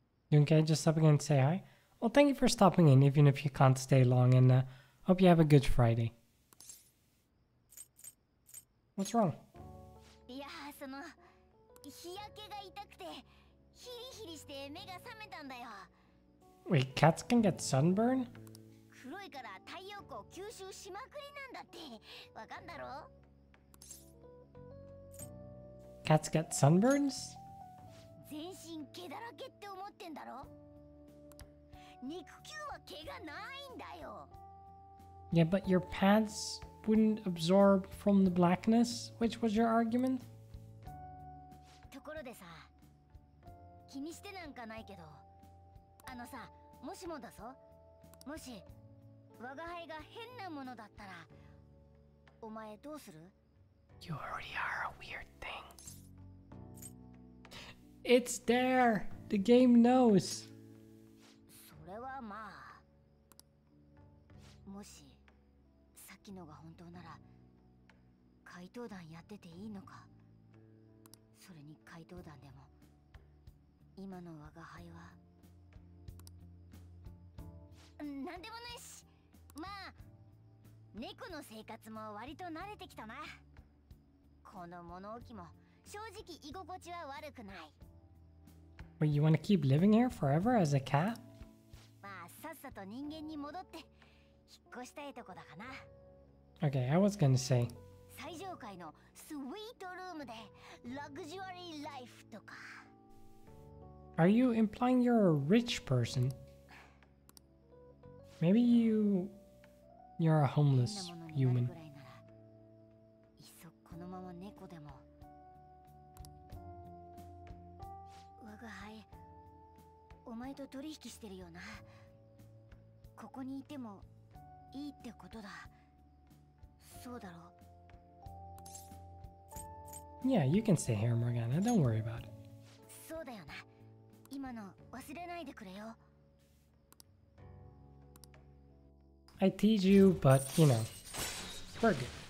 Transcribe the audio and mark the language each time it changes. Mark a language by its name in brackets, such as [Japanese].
[English] You okay just stopping in to say hi? Well, thank you for stopping in even if you can't stay long and hope you have a good Friday. What's wrong? [Japanese] いやその日焼けが痛くてヒリヒリして目が覚めたんだよ [English] Wait, cats can get sunburn? [Japanese] 黒いから太陽光吸収しまくりなんだってわかんだろ [English] Cats get sunburns? [Japanese] 全身毛だらけって思ってんだろ肉球は毛がないんだよ [English] Yeah, but your pads wouldn't absorb from the blackness, which was your argument? [Japanese] ところでさ、気にしてなんかないけど、あのさ、もしもだぞ、もし我が輩が変なものだったら、お前どうする? [English] You already are a weird thing. It's there! The game knows! [Japanese] それはまあ、もしさっきのが本当なら怪盗団やってていいのかそれに怪盗団でも今の我が輩はなんでもないしまあ猫の生活も割と慣れてきたなこの物置も正直居心地は悪くない [English] Wait, you want to keep living here forever as a cat? [Japanese] まあさっさと人間に戻って引っ越したいとこだかな [English] Okay, I was gonna say. [Japanese] 最上階のスイートルームでラグジュアリーライフとか。 [English] Are you implying you're a rich person? Maybe you're a homeless human. [Japanese] いっそこのまま猫でも。我が輩、お前と取引してるよな。ここにいてもいいってことだ。そうだろう。 [English] Yeah, you can stay here, Morgana. Don't worry about it. [Japanese] そうだよな。今の忘れないでくれよ。 [English] I tease you, but you know, we're good.